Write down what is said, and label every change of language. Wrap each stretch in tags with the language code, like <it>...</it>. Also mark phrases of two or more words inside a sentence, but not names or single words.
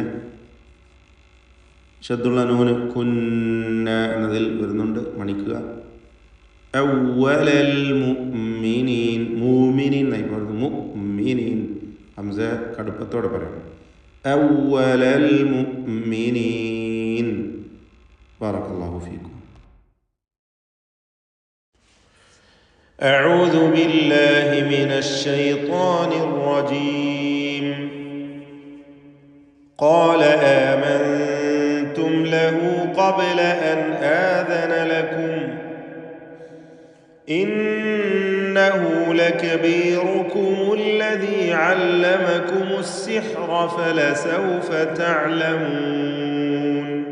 <ml>ഷദ്ദുള്ള നൂന് കുന്ന എന്നതിൽ വരുന്നുണ്ട്, മണിക്കുക.</ml> <ar>أول المؤمنين,</ar> <ml>മുഅ്മിനീൻ എന്നായി പറയുന്നത്. മുഅ്മിനീൻ ഹംസ കടുപ്പത്തോടെ പറയണം.</ml> <ar>أول المؤمنين. بارك الله فيكم. أعوذ بالله من الشيطان الرجيم. قال آمنتم له قبل أن آذن لكم إنه لكبيركم الذي علمكم السحر فلسوف تعلمون</ar>